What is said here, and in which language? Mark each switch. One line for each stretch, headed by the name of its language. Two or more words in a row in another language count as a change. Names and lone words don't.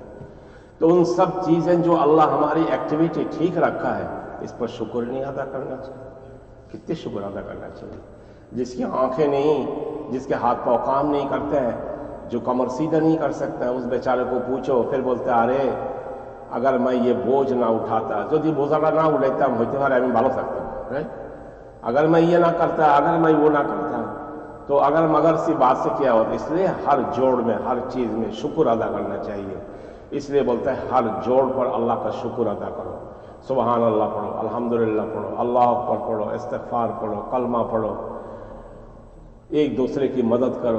Urdu: تو ان سب چیزیں جو اللہ ہماری ایکٹیویٹی ٹھیک رکھا ہے، اس پر شکر نہیں ادا کرنا چاہیے. کتنے شکر ادا کرنا چاہیے. جس کی آنکھیں نہیں، جس کے ہاتھ پاؤں کام نہیں کرتے ہیں، جو کمر سیدھا نہیں کر سکتا ہے، اس بیچارے کو پوچھو، پھر بولتے ارے اگر میں یہ بوجھ نہ اٹھاتا، جو بوجھا نہ اٹھاتا ہوتے
Bangla: আমি ভালো থাকতাম.
Urdu: اگر میں یہ نہ کرتا، اگر میں وہ نہ کرتا، تو اگر مگر سی بات سے کیا ہوتا. اس لیے ہر جوڑ میں، ہر چیز میں شکر ادا کرنا چاہیے. اس لیے بولتا ہے ہر جوڑ پر اللہ کا شکر ادا کرو.
Arabic: سبحان اللہ
Urdu: پڑھو، الحمدللہ پڑھو،
Arabic: اللہ اکبر
Urdu: پڑھو، استغفار پڑھو، کلمہ پڑھو، ایک دوسرے کی مدد کرو.